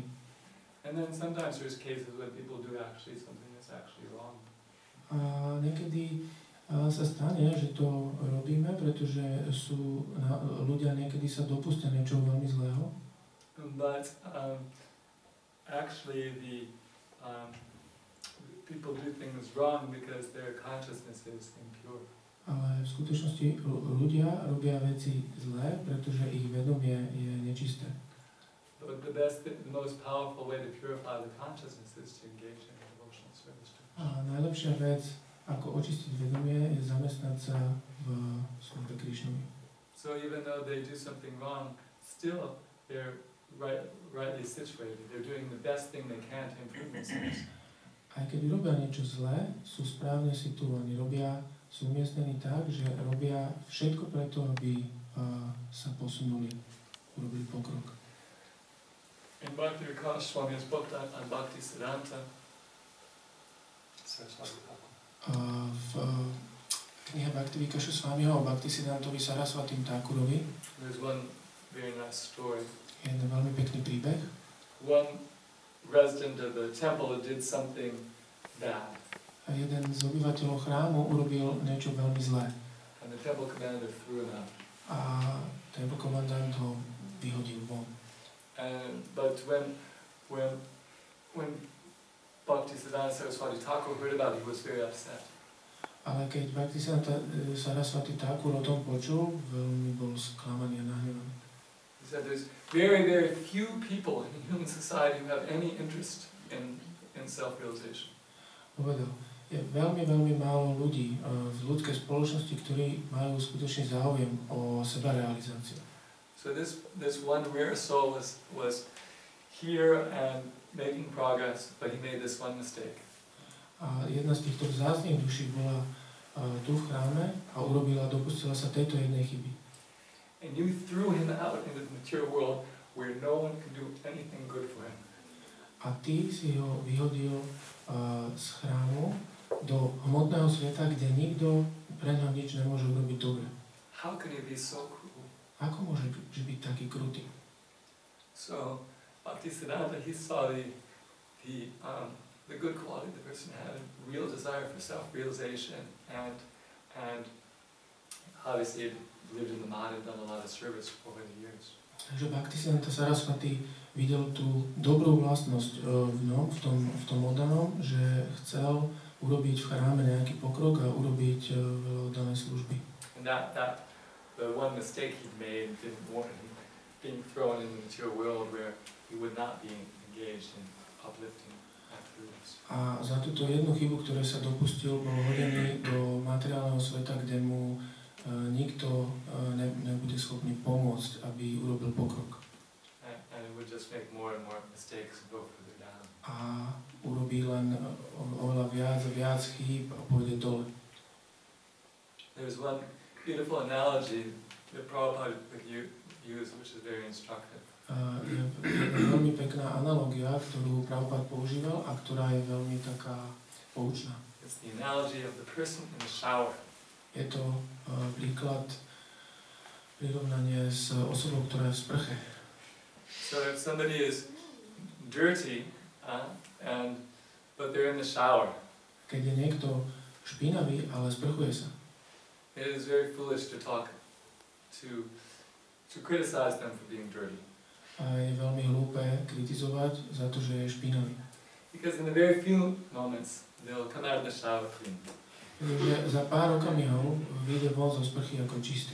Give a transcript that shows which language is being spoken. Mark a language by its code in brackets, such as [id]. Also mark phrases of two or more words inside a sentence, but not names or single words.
[en] And then sometimes there's cases when people do actually something that's actually wrong. [sk] A niekedy sa stane, že to robíme, pretože sú ľudia niekedy sa dopustia niečoho veľmi zlého. [en] But actually people do things wrong because their consciousness is impure. [sk] Ale v skutočnosti ľudia robia veci zlé, pretože ich vedomie je nečisté. [en] But the most powerful way to purify the consciousness is to engage in devotional service. [sk] A najlepšia vec, ako očistiť vedomie, je zamestnať sa v službe Krišnovi. [en] So even though they do something wrong, still they're rightly situated. They're doing the best thing they can to improve themselves. [sk] Aj keď robia niečo zlé, sú správne situovaní. Sú umiestnení tak, že robia všetko preto, aby sa posunuli, urobili pokrok. [en] In Bhakti Swami's book on Bhakti Siddhanta, [sk] v knihe Bhakti Swamiho o Bhakti Siddhantovi Sarasvatim Thakurovi [en] there's one very nice story. [sk] je jeden veľmi pekný príbeh. [en] One resident of the temple did something bad. [sk] A jeden z obyvateľov chrámu urobil niečo veľmi zlé. [en] And the temple commander threw him out. [sk] A temple komandant ho vyhodil von. [en] But when Bhaktisiddhanta Saraswati Thakur heard about it, he was very upset. [sk] Ale keď Bhaktisiddhanta Saraswati Thakur o tom počul, veľmi bol sklamaný a nahnevaný. [en] He said there's very, very few people in human society who have any interest in self-realization. [sk] Povedal, je veľmi, veľmi málo ľudí v ľudskej spoločnosti, ktorí majú skutočný záujem o sebarealizáciu. [en] So this one rare soul was here and making progress, but he made this one mistake. [sk] A jedna z týchto vzácnych duší bola tu v chráme a dopustila sa tejto jednej chyby. [en] And you threw him out into the material world where no one can do anything good for him. [sk] A ty si ho vyhodil z chrámu do hmotného sveta, kde nikto pre ňa nič nemôže urobiť dobre. [en] How can he be so cruel? [sk] Ako môže byť taký krutý? [en] So Bhaktisiddhanta, he saw the good quality the person had, a real desire for self-realization, and obviously lived in the mud and done a lot of service over the years. [sk] Takže Bhaktisiddhanta Saraswati videl tú dobrú vlastnosť v tom oddanom, že chcel urobiť v chráme nejaký pokrok a urobiť oddané služby. [en] And that the one mistake he made didn't warrant him being thrown into the material world where he would not be engaged in uplifting activities. [sk] A za túto jednu chybu, ktoré sa dopustil, bol hodený do materiálneho sveta, kde mu nikto nebude schopný pomôcť, aby urobil pokrok. [en] And it would just make more and more mistakes and go further down. [sk] A urobí len oveľa viac a viac chýb a pôjde dole. [en] There's one beautiful analogy that Prabhupada would use, which is very instructive. [sk] Je veľmi pekná analogia, ktorú Prabhupada používal a ktorá je veľmi taká poučná. [en] It's the analogy of the person in the shower. [sk] Je to príklad, prirovnanie s osobou, ktorá je v sprche. [en] So if somebody is dirty, but they're in the shower, [sk] Keď je niekto špinavý, ale sprchuje sa, [en] it is very foolish to criticize them for being dirty. [sk] a je veľmi hlúpe kritizovať za to, že je špinavý. [en] Because in the very few moments, they'll come out of the shower clean. [sk] Pretože za pár okamihov vyjde von zo sprchy ako čistý.